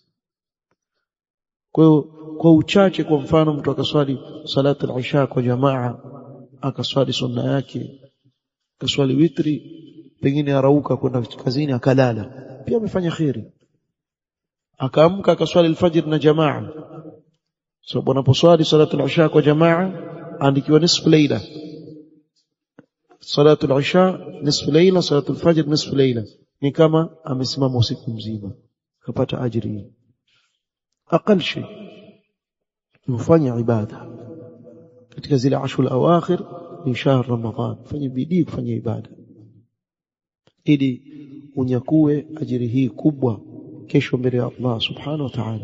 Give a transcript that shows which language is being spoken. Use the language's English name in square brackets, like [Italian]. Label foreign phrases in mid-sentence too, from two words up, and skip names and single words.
[Swahili] Kwa hiyo kwa uchache, kwa mfano mtu akaswali [Arabic] صلاة العشاء [Swahili] kwa jamaa, akaswali sunna yake, akaswali witri, pengine arauka kwenda kazini akalala, pia amefanya khairi. Akaamka akaswali al-fajr na jamaa, sababu unaposwali [Arabic] صلاة العشاء [Swahili] kwa jamaa andikiwa [Arabic] نصف ليلة، صلاة العشاء نصف ليلة، صلاة الفجر نصف ليلة, [Swahili] ni kama amesimama usiku mzima, kapata ajiri. [Arabic] أقل شيء [Swahili] mfanya ibada katika zile [Arabic] العشر الأواخر من شهر رمضان, [Swahili] fanya bidii kufanya ibada ili unyakue ajiri hii kubwa kesho mbele ya Allah [Arabic] سبحانه وتعالى.